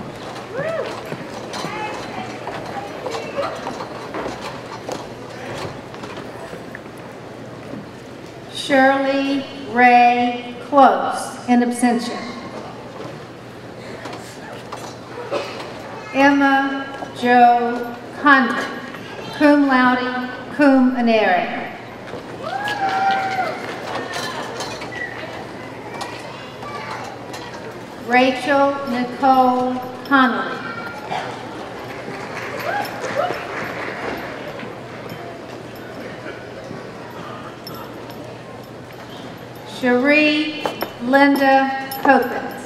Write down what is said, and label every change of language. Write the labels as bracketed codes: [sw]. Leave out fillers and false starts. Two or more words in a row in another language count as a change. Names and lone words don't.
[en] Shirley Ray Close, [la] in absentia. [en] Emma Jo Condon, [la] cum laude, cum onere. [en] Rachel Nicole Connolly. Cherie Linda Copens.